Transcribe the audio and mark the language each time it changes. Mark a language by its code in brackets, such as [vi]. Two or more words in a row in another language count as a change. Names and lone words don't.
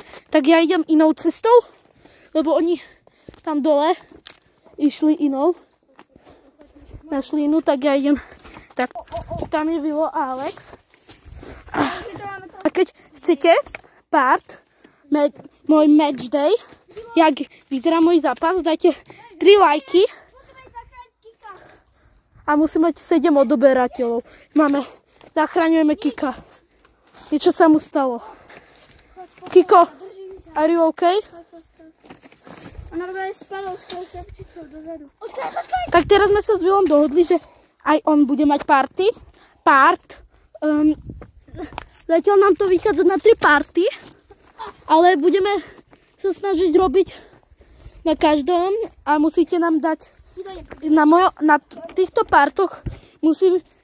[sk] tak ja idem inou cestou, lebo oni tam dole išli inou. Našli inú, tak ja idem. Tak, tam je Vilo a Alex. A keď chcete môj [en] match day, [sk] jak vyzerá môj zápas, dajte 3 lajky. A musíme mať 7 odoberateľov. Zachraňujeme Kika. Niečo sa mu stalo. [en] Kiko, are you okay? [sk] Ona robila spadol s krepčicou dozadu. Tak teraz sme sa s Vilom dohodli, že aj on bude mať zatiaľ nám to vychádza na 3 party, ale budeme sa snažiť robiť na každom a musíte nám dať na týchto partoch musím...